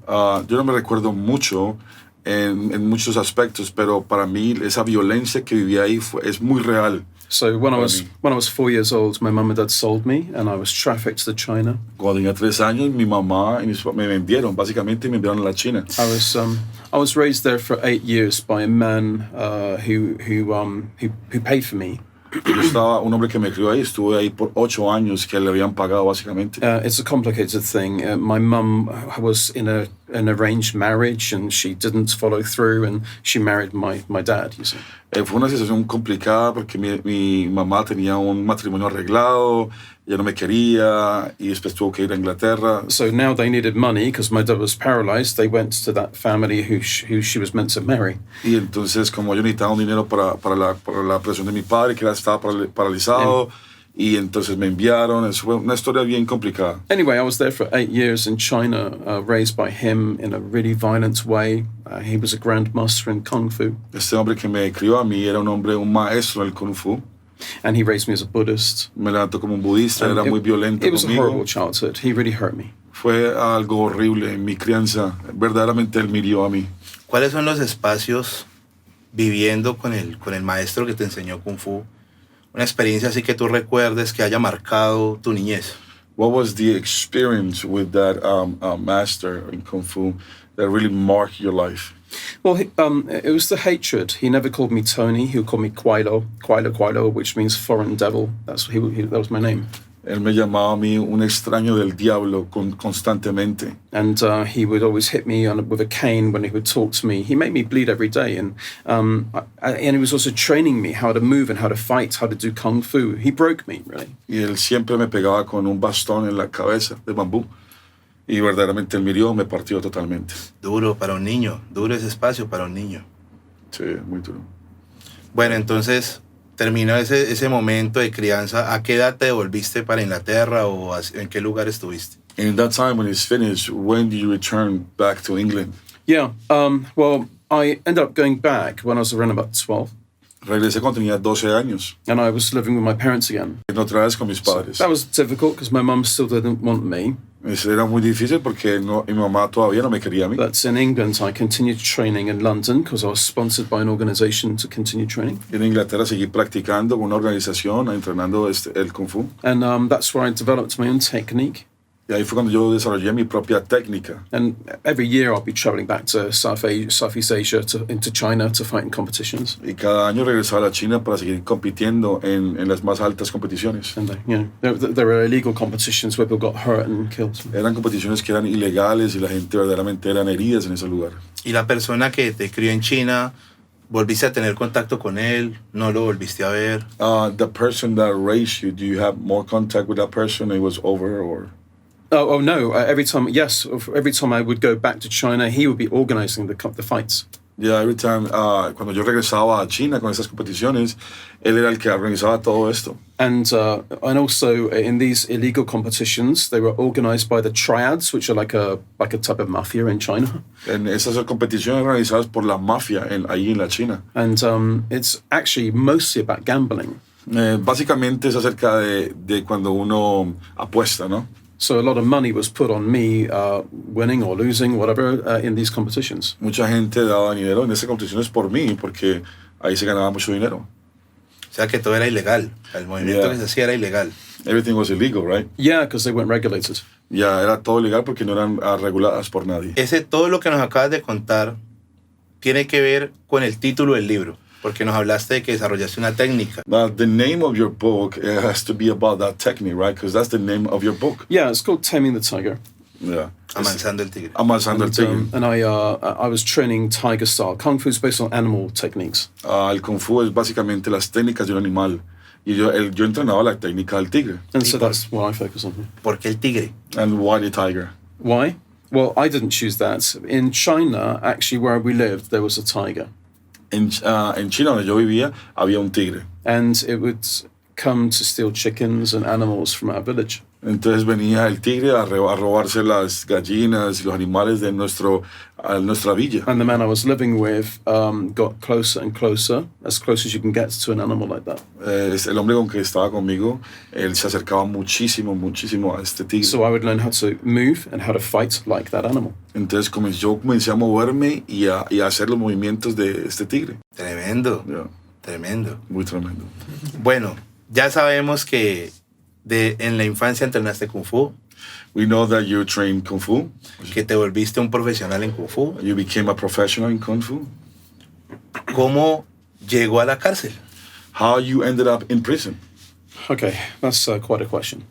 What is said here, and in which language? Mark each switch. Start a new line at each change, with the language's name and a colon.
Spanish: Yo no me recuerdo mucho en muchos aspectos, pero para mí esa violencia que vivía ahí es muy real.
English: So when I was 4 years old, my mum and dad sold me, and I was trafficked to China.
Spanish: Cuando tenía 3 años, mi mamá y me vendieron, básicamente me enviaron a la China.
English: I was raised there for 8 years by a man who paid for me.
Spanish: Un hombre que me crió ahí, estuve ahí por 8 años que le habían pagado básicamente.
English: It's a complicated thing. My mum was in an arranged marriage and she didn't follow through and she married my dad, you see.
Spanish: Fue una situación complicada porque mi mamá tenía un matrimonio arreglado, ella no me quería y después tuvo que ir a Inglaterra.
English: So now they needed money because my dad was paralyzed. They went to that family who she was meant to marry.
Spanish: Y entonces como yo necesitaba un dinero para la operación de mi padre que estaba paralizado. Y entonces me enviaron, eso fue una historia bien complicada.
English: Anyway, I was there for 8 years in China, raised by him in a really violent way. He was a grandmaster in Kung Fu.
Spanish: Este hombre que me crió a mí era un maestro en el Kung Fu.
English: And he raised me as a Buddhist.
Spanish: Me levantó como un budista, era muy violento conmigo.
English: It was a horrible childhood. He really hurt me.
Spanish: Fue algo horrible en mi crianza. Verdaderamente él me hirió a mí. ¿Cuáles son los espacios viviendo con el maestro que te enseñó Kung Fu? Una experiencia así que tú recuerdes que haya marcado tu niñez.
English: What was the experience with that master in Kung Fu that really marked your life? Well, it was the hatred. He never called me Tony. He would call me Quailo, which means foreign devil. That was my name.
Spanish: Él me llamaba a mí un extraño del diablo constantemente.
English: And he would always hit me with a cane when he would talk to me. He made me bleed every day. And he was also training me how to move and how to fight, how to do Kung Fu. He broke me, really.
Spanish: Y él siempre me pegaba con un bastón en la cabeza de bambú. Y verdaderamente él me hirió, me partió totalmente. Duro para un niño, duro ese espacio para un niño. Sí, muy duro. Bueno, entonces terminó ese momento de crianza. ¿A qué edad te devolviste para Inglaterra o en qué lugar estuviste?
English: And in that time when it's finished, when did you return back to England? Yeah, well, I ended up going back when I was around about 12.
Spanish: Regresé cuando tenía 12 años.
English: And I was living with my parents again.
Spanish: Otra vez con mis padres.
English: That was difficult because my mum still didn't want me.
Spanish: Eso era muy difícil porque mi mamá todavía no me quería a mí.
English: But in England, I continued training in London because I was sponsored by an organization to continue training.
Spanish: En Inglaterra seguí practicando con una organización, entrenando el Kung Fu.
English: And that's where I developed my own technique.
Spanish: Y ahí fue cuando yo desarrollé mi propia técnica.
English: And every year I'll be traveling back to Southeast Asia, into China to fight in competitions.
Spanish: Y cada año regresaba a la China para seguir compitiendo en las más altas competiciones.
English: And there were illegal competitions where people got hurt and killed.
Spanish: Eran competiciones que eran ilegales y la gente verdaderamente eran heridas en ese lugar. ¿Y la persona que te crió en China, volviste a tener contacto con él? ¿No lo volviste a ver?
English: The person that raised you, do you have more contact with that person? It was over or? Oh no! Every time I would go back to China, he would be organizing the fights. Yeah, every time
Spanish: cuando yo regresaba a China con esas competiciones, él era el que organizaba todo esto.
English: And also in these illegal competitions, they were organized by the triads, which are like a type of mafia in China.
Spanish: En esas competiciones organizadas por la mafia ahí en la China.
English: And it's actually mostly about gambling.
Spanish: Básicamente es acerca de cuando uno apuesta, ¿no?
English: So a lot of money was put on me, winning or losing, whatever, in these competitions.
Spanish: Mucha gente daba dinero en esas competiciones por mí, porque ahí se ganaba mucho dinero. O sea que todo era ilegal. El movimiento que se hacía era ilegal.
English: Everything was illegal, right? Yeah, because they weren't regulated.
Spanish: Ya era todo ilegal porque no eran reguladas por nadie. Todo lo que nos acabas de contar tiene que ver con el título del libro. Porque nos hablaste de que desarrollaste una técnica.
English: The name of your book has to be about that technique, right? Because that's the name of your book. Yeah, it's called Taming the Tiger. Yeah.
Spanish: Amansando el Tigre. Amansando el Tigre.
English: And I was training tiger style. Kung Fu is based on animal techniques.
Spanish: El Kung Fu es básicamente las técnicas de un animal. Y yo entrenaba la técnica del tigre.
English: And so that's what I focus on here.
Spanish: ¿Por qué el tigre?
English: And why the tiger? Why? Well, I didn't choose that. In China, actually, where we lived, there was a tiger.
Spanish: En China, donde yo vivía, había un tigre.
English: And it would come to steal chickens and animals from our village.
Spanish: Entonces venía el tigre a robarse las gallinas y los animales de nuestra villa.
English: And the man I was living with got closer and closer, as close as you can get to an animal like that.
Spanish: El hombre con que estaba conmigo, él se acercaba muchísimo a este tigre.
English: So I would learn how to move and how to fight like that animal.
Spanish: Entonces yo comencé a moverme y a hacer los movimientos de este tigre. Tremendo.
English: Yeah.
Spanish: Tremendo. Muy tremendo. Bueno, ya sabemos que en la infancia entrenaste Kung Fu.
English: We know that you trained Kung Fu.
Spanish: Que te volviste un profesional en Kung Fu.
English: You became a professional in Kung Fu.
Spanish: ¿Cómo llegó a la cárcel?
English: how you ended up in prison. Okay, that's quite a question.